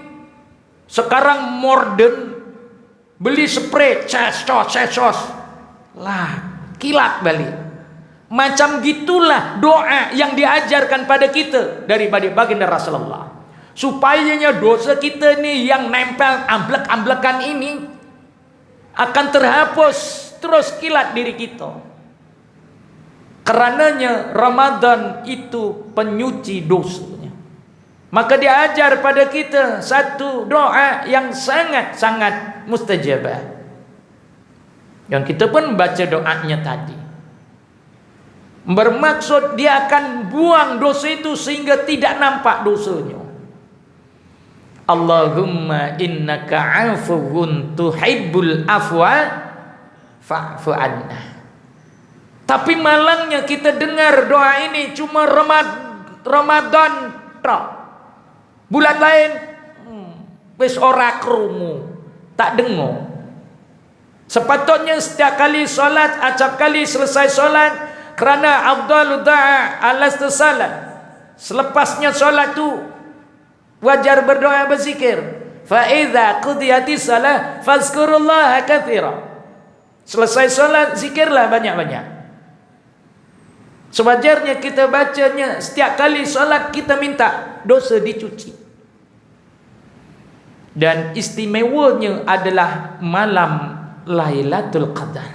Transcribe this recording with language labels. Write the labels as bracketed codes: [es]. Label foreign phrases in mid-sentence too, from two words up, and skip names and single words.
[ms] Sekarang modern, beli spray cesos lah kilat balik. Macam gitulah doa yang diajarkan pada kita dari baginda Rasulullah, supayanya dosa kita ni yang [jv] nempel amblek-amblekan [ms] ini akan terhapus terus kilat diri kita. Karenanya Ramadan itu penyuci dosanya. Maka dia ajar pada kita satu doa yang sangat-sangat mustajabah. Yang kita pun baca doanya tadi. Bermaksud dia akan buang dosa itu sehingga tidak nampak dosanya. [ar] اللهم إنك عفو تحب العفو فاعف عنا. [ms] Tapi malangnya kita dengar doa ini cuma Ramadan tak. [jv] Bulan lain wis ora krungu, [ms] tak dengar. Sepatutnya setiap kali solat, acap kali selesai solat, kerana [ar] أفضل الدعاء عقب الصلاة. [ms] Selepasnya solat tu wajar berdoa berzikir. [ar] فإذا قضيت الصلاة فاذكروا الله كثيرا. [ms] Selesai solat zikirlah banyak-banyak. Sewajarnya kita bacanya setiap kali solat, kita minta dosa dicuci. Dan istimewanya adalah malam Lailatul Qadar.